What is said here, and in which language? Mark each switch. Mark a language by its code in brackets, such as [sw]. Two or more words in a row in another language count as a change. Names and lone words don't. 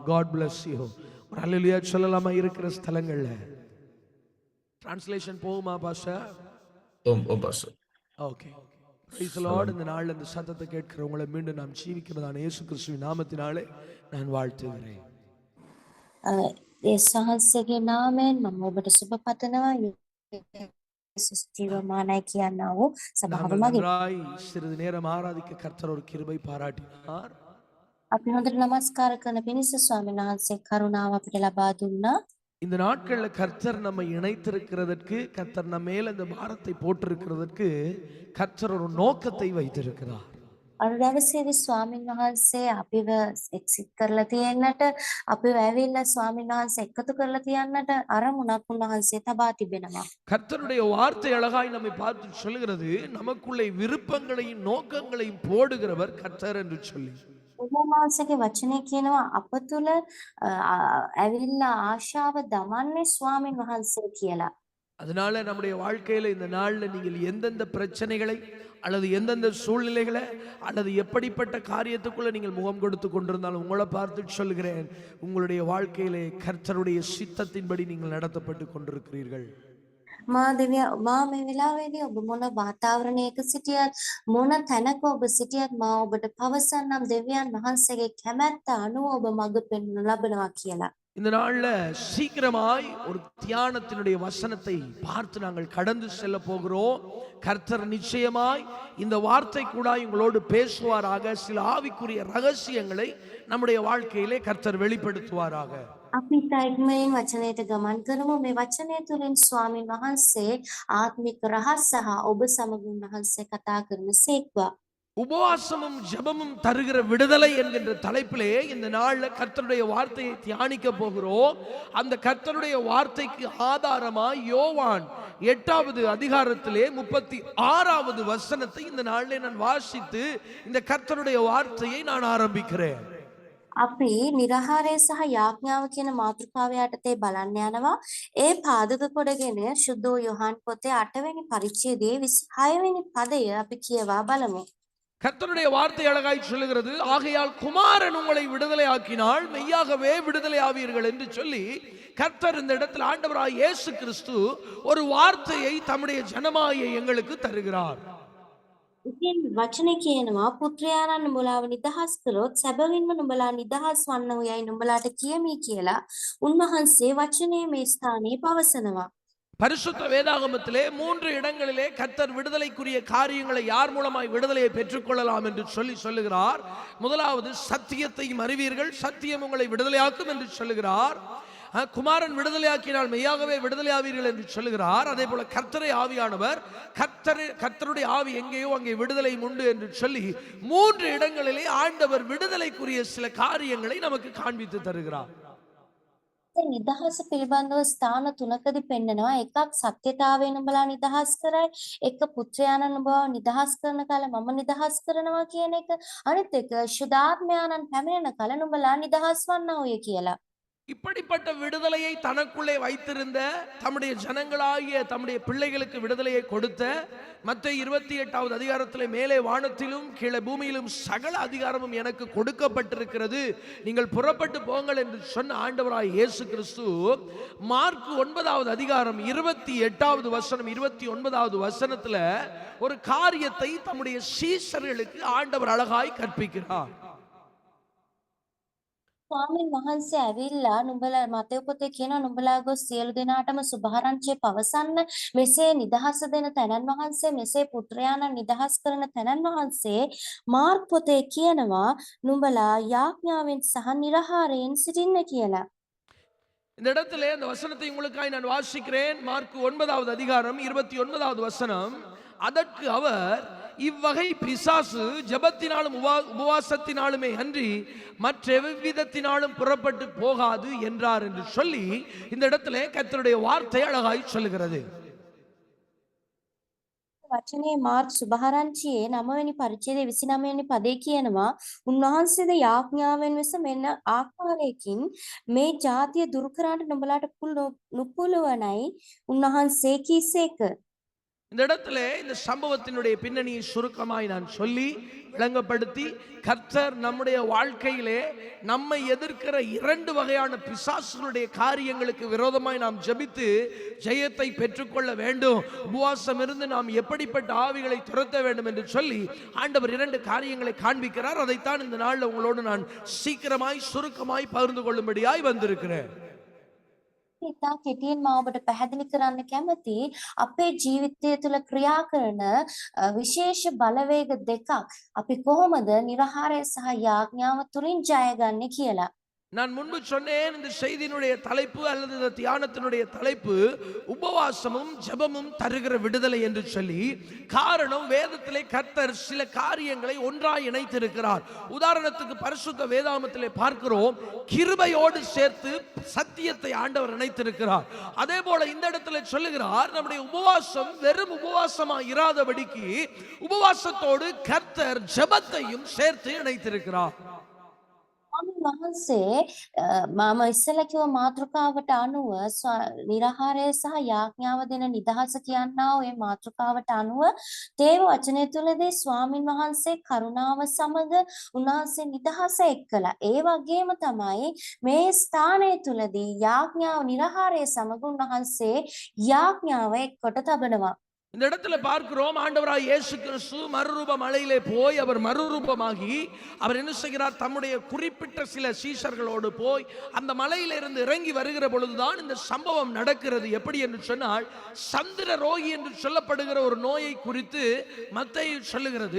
[en] God bless you. [ta] ஒரு அல்லேலூயா சொல்லலாமா? இருக்கிற ஸ்தலங்கள்ல டிரான்ஸ்லேஷன் போகுமா பாஸ்டர்? பாஸ்டர். ஓகே, [en] Praise the Lord. [ta] இந்த நாள்ல இந்த சத்தத்தை கேட்கிறவங்களை மீண்டும் நாம் ஜீவிக்கிறதான இயேசு கிறிஸ்துவின் நாமத்தினாலே நான் வாழ்த்துகிறேன். [si] යේසුස්ගේ නාමයෙන් මම ඔබට සුබ පතනවා. යේසුස් ජීවමානයි කියනා වූ සභාව මගින් [ta] சிறிது நேரம் ஆராதிக்க கர்த்தர் ஒரு கிருபை பாராட்டினார். [si] අපි හොඳට නමස්කාර කරන පිණිස ස්වාමීන් වහන්සේ කරුණාව අපිට ලබා දුන්නා. [ta] இந்த நாட்கள்ல கர்த்தர் நம்ம இணைத்திருக்கிறதற்கு, கர்த்தர் நம்ம மேல இந்த பாரத்தை போட்டிருக்கிறதற்கு கர்த்தர் ஒரு நோக்கத்தை வைத்திருக்கிறார். [si] අර දවසේදී ස්වාමීන් වහන්සේ අපිව එක්සිට් කරලා තියෙන්නට, අපිව ඇවිල්ලා ස්වාමීන් වහන්සේ එකතු කරලා තියන්නට අරමුණක් උන්වහන්සේ තබා තිබෙනවා. [ta] கர்த்தருடைய வார்த்தை அழகாய் நம்மை பார்த்து சொல்லுகிறது, நமக்குள்ளே விருப்பங்களையும் நோக்கங்களையும் போடுகிறவர் கர்த்தர் என்று சொல்லி. [si] උන්වහන්සේගේ වචනේ කියනවා අප තුල ඇවිල්ලා ආශාව දමන්නේ ස්වාමීන් වහන්සේ කියලා. [ta] அதனால நம்முடைய வாழ்க்கையில இந்த நாள்ல நீங்கள் எந்தெந்த பிரச்சனைகளை அல்லது எந்தெந்த சூழ்நிலைகளை அல்லது எப்படிப்பட்ட காரியத்துக்குள்ள நீங்கள் முகம் கொடுத்து கொண்டிருந்தாலும் உங்களை பார்த்து சொல்கிறேன், உங்களுடைய வாழ்க்கையிலே கர்த்தருடைய சித்தத்தின்படி நீங்கள் நடத்தப்பட்டு கொண்டிருக்கிறீர்கள். [si] මා මේ වෙලාවේදී ඔබ මොන වාතාවරණයක සිටියත්, මොන තැනක ඔබ සිටියත්, මා ඔබට පවසන්නම් දෙවියන් වහන්සේගේ කැමැත්ත අනුව ඔබ මඟ පෙන්වනු ලබනවා කියලා. [ta] இந்த நாள்ல சீக்கிரமாய் ஒரு தியானத்தினுடைய வசனத்தை பார்த்து நாங்கள் கடந்து செல்ல போகிறோம். கர்த்தர் நிச்சயமாய் இந்த வார்த்தை கூட உங்களோடு பேசுவாராக. சில ஆவிக்குரிய ரகசியங்களை நம்முடைய வாழ்க்கையிலே கர்த்தர் வெளிப்படுத்துவாராக. [si] අපි ඉක්මනින් වචනයට ගමන් කරමු. මේ වචනය තුළින් ස්වාමීන් වහන්සේ ආත්මික රහස් සහ ඔබ සමග උන්වහන්සේ කතා කරන සේක්වා. [ta] உபவாசமும் ஜெபமும் தருகிற விடுதலை என்கின்ற தலைப்பிலே இந்த நாள்ல கர்த்தருடைய வார்த்தையை தியானிக்க போகிறோம். அந்த கர்த்தருடைய வார்த்தைக்கு ஆதாரமாய் யோவான் 8வது அதிகாரத்திலே 36வது வசனத்தை இந்த நாளிலே நான் வாசித்து இந்த கர்த்தருடைய வார்த்தையை நான் ஆரம்பிக்கிறேன். [si] අපි නිරහාරය සහ යාඥාව කියන මාතෘකාව යටතේ බලන්න යනවා. ඒ පාදක කොටගෙන සුද්ධ යොහන් පොතේ 8වෙනි පරිච්ඡේදයේ 26වෙනි පදය අපි කියවා බලමු. [ta] கர்த்தருடைய வார்த்தை அழகாய் சொல்லுகிறது, ஆகையால் குமாரன் உங்களை விடுதலை ஆக்கினால் மெய்யாகவே விடுதலை ஆவீர்கள் என்று சொல்லி கர்த்தர் இந்த இடத்தில் ஆண்டவராய் இயேசு கிறிஸ்து ஒரு வார்த்தையை தம்முடைய ஜனமாகிய எங்களுக்கு தருகிறார். [si] ඉතින් වචනේ කියනවා පුත්‍රයාණන් නුඹලාව නිදහස් කළොත් සැබවින්ම නුඹලා නිදහස් වන්නෝ යයි නුඹලාට කියමි කියලා උන්වහන්සේ වචනේ මේ ස්ථානයේ පවසනවා. [ta] பரிசுத்த வேதாகமத்திலே 3 இடங்களிலே கர்த்தர் விடுதலைக்குரிய காரியங்களை யார் மூலமாய் விடுதலையை பெற்றுக்கொள்ளலாம் என்று சொல்லுகிறார். முதலாவது சத்தியத்தையும் அறிவீர்கள், சத்தியம் உங்களை விடுதலையாக்கும் என்று சொல்லுகிறார். குமாரன் விடுதலையாக்கினால் மெய்யாகவே விடுதலையாவீர்கள் என்று சொல்லுகிறார். அதே போல கர்த்தரை ஆவியானவர், கர்த்தருடைய ஆவி எங்கேயோ அங்கே விடுதலை உண்டு என்று சொல்லி 3 இடங்களிலே ஆண்டவர் விடுதலைக்குரிய சில காரியங்களை நமக்கு காண்பித்து தருகிறார். [si] නිදහස පිළිබඳව ස්ථාන තුනකදී පෙන්නනවා. එකක් සත්‍යතාවයෙන් නුඹලා නිදහස් කරයි, එක පුත්‍රයාණන් නුඹව නිදහස් කරන කල මම නිදහස් කරනවා කියන එක, අනිත් එක සුදාත්මයාණන් පැමිණෙන කල නුඹලා නිදහස් වන්නෝය කියලා. [ta] இப்படிப்பட்ட விடுதலையை தனக்குள்ளே வைத்திருந்த தம்முடைய ஜனங்களாகிய தம்முடைய பிள்ளைகளுக்கு விடுதலையை கொடுத்த மத்தேயு 28வது அதிகாரத்திலே மேலே வானத்திலும் கீழே பூமியிலும் சகல அதிகாரமும் எனக்கு கொடுக்கப்பட்டிருக்கிறது, நீங்கள் புறப்பட்டு போங்கள் என்று சொன்ன ஆண்டவராய் இயேசு கிறிஸ்து மார்க் 9வது அதிகாரம் 28வது வசனம் 29வது வசனத்துல ஒரு காரியத்தை தம்முடைய சீஷர்களுக்கு ஆண்டவர் அழகாய் கற்பிக்கிறார். [si] ස්වාමීන් වහන්සේ ඇවිල්ලා නුඹලා මතේ පොතේ කියන නුඹලා ගොස් සියලු දෙනාටම සුභාරංචිය පවසන්න, මෙසේ නිදහස දෙන තැනන් වහන්සේ, මෙසේ පුත්‍රයාණන් නිදහස් කරන තැනන් වහන්සේ මාර්ක් පොතේ කියනවා නුඹලා යාඥාවෙන් සහ නිරහාරයෙන් සිටින්න කියලා. [ta] இந்த இடத்திலே அந்த வசனத்தை உங்களுக்காய் நான் வாசிக்கிறேன். மார்க் 9வது அதிகாரம் 29வது வசனம். அதற்கு அவர், இவ்வகை பிசாசு ஜெபத்தினாலும் உபவாசத்தினாலுமே அன்றி மற்ற எவ்விதத்தினாலும் புறப்பட்டு போகாது என்றார் என்று சொல்லி இந்த இடத்திலே கர்த்தருடைய வார்த்தை அழகாய் சொல்லுகிறது. [si] වචනේ මාර්ක් සුභාරංචියේ 9වෙනි පරිච්ඡේදයේ 29වෙනි පදේ කියනවා උන්වහන්සේද යාඥාවෙන් වෙස මෙන්න ආකාරයකින් මේ ජාතිය දුරු කරාට නුඹලාට නුපුළුවනයි උන්වහන්සේ කීසේක. [ta] இந்த இடத்துல இந்த சம்பவத்தினுடைய பின்னணியை சுருக்கமாய் நான் சொல்லி விளங்கப்படுத்தி, கர்த்தர் நம்முடைய வாழ்க்கையிலே நம்மை எதிர்க்கிற 2 வகையான பிசாசுகளுடைய காரியங்களுக்கு விரோதமாய் நாம் ஜெபித்து ஜெயத்தை பெற்றுக்கொள்ள வேண்டும். உபவாசம் இருந்து நாம் எப்படிப்பட்ட ஆவிகளை துரத்த வேண்டும் என்று சொல்லி ஆண்டவர் 2 காரியங்களை காண்பிக்கிறார். அதைத்தான் இந்த நாளில் உங்களோடு நான் சீக்கிரமாய் சுருக்கமாய் பகிர்ந்து கொள்ளும்படியாய் வந்திருக்கிறேன். [si] ඉතා කෙටියෙන් මම ඔබට පැහැදිලි කරන්න කැමති අපේ ජීවිතය තුළ ක්‍රියා කරන විශේෂ බලවේග දෙකක් අපි කොහොමද නිරහාරය සහ යාඥාව තුලින් ජය ගන්නේ කියලා. [ta] நான் முன்பு சொன்னேன், இந்த செய்தியினுடைய தலைப்பு அல்லது இந்த தியானத்தினுடைய தலைப்பு உபவாசமும் ஜெபமும் தருகிற விடுதலை என்று சொல்லி. காரணம், வேதத்திலே கர்த்தர் சில காரியங்களை ஒன்றாய் இணைத்திருக்கிறார். உதாரணத்துக்கு பரிசுத்த வேதாகமத்திலே பார்க்கிறோம், கிருபையோடு சேர்த்து சத்தியத்தை ஆண்டவர் இணைத்திருக்கிறார். அதே போல இந்த இடத்துல சொல்லுகிறார், நம்முடைய உபவாசம் வெறும் உபவாசமா இராதபடிக்கு உபவாசத்தோடு கர்த்தர் ஜெபத்தையும் சேர்த்து இணைத்திருக்கிறார். [si] ස්වාමීන් වහන්සේ මම ඉස්සෙල්ලා කිව්ව මාතෘකාවට අනුව නිරහාරය සහ යාඥාව දෙන නිදහස කියනා ඔය මාතෘකාවට අනුව දේව වචනය තුළදී ස්වාමීන් වහන්සේ කරුණාව සමග උන්වහන්සේ නිදහස එක්කලා, ඒ වගේම තමයි මේ ස්ථානය තුළදී යාඥාව නිරහාරය සමග උන්වහන්සේ යාඥාව එක්කොට තබනවා. [ta] இந்த இடத்துல பார்க்கிறோம், ஆண்டவராய் இயேசு கிறிஸ்து மறுரூப மலையிலே போய் அவர் மறுரூபமாகி அவர் என்ன செய்கிறார், தம்முடைய குறிப்பிட்ட சில சீஷர்களோடு போய் அந்த மலையிலிருந்து இறங்கி வருகிற பொழுதுதான் இந்த சம்பவம் நடக்கிறது. எப்படி என்று சொன்னால், சந்திர ரோகி என்று சொல்லப்படுகிற ஒரு நோயை குறித்து மத்தேயு சொல்லுகிறது.